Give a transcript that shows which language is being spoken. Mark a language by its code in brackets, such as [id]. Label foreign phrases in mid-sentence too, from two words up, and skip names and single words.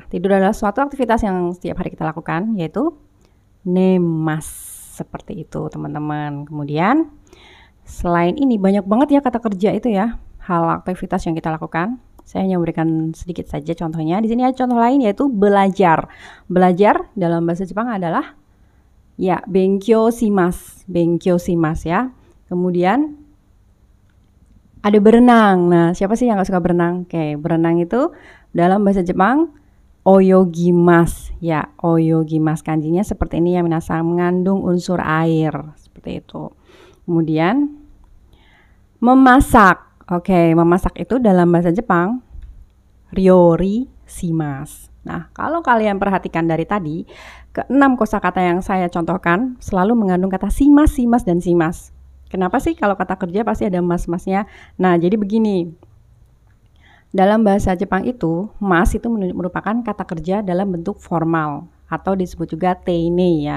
[id] Tidur adalah suatu aktivitas yang setiap hari kita lakukan, yaitu nemasu. Seperti itu, teman-teman. Kemudian selain ini banyak banget ya kata kerja itu ya, hal aktivitas yang kita lakukan. Saya hanya memberikan sedikit saja contohnya. Di sini ada contoh lain yaitu belajar. Belajar dalam bahasa Jepang adalah ya [ja] 勉強します. 勉強します [id] ya. Kemudian ada berenang. Nah, siapa sih yang gak suka berenang? Oke, berenang itu dalam bahasa Jepang oyogimasu ya. Oyogimasu kanjinya seperti ini ya, minasan, mengandung unsur air seperti itu. Kemudian memasak. Oke, memasak itu dalam bahasa Jepang [ja] 料理します. [id] Nah, kalau kalian perhatikan dari tadi, ke-6 kosakata yang saya contohkan selalu mengandung kata [ja] します、します, [id] dan shimasu. Kenapa sih kalau kata kerja pasti ada mas-masnya? Nah, jadi begini. Dalam bahasa Jepang itu, mas itu merupakan kata kerja dalam bentuk formal atau disebut juga teine ya.